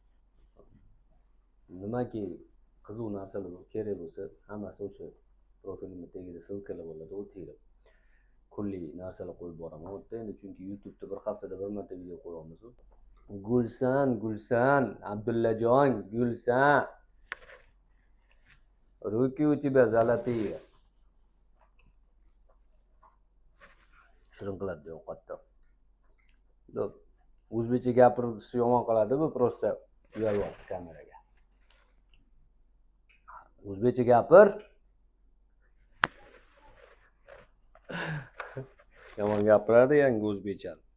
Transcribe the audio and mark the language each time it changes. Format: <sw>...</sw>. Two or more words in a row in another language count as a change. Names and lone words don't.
<uz>Nimaki qiziq narsalar kerak bo'lsa, hammasi o'sha profilimda tagida silkalar bo'ladi, o'tinglar. Kulli narsalar qo'yib boraman. O'tda endi chunki YouTube'da bir haftada bir marta video qo'yamiz. Gulsan, Abdullajon, Gulsan.</uz> <ru>Ruki у тебя золотые.</ru> <uz>Shirin qiladi ovqatda. O'zbekcha gapirishi yomon qiladi-ku, prosta uyalyapti kameraga. O'zbekcha gapir. Yomon gapiradi yangi o'zbekcha.</uz>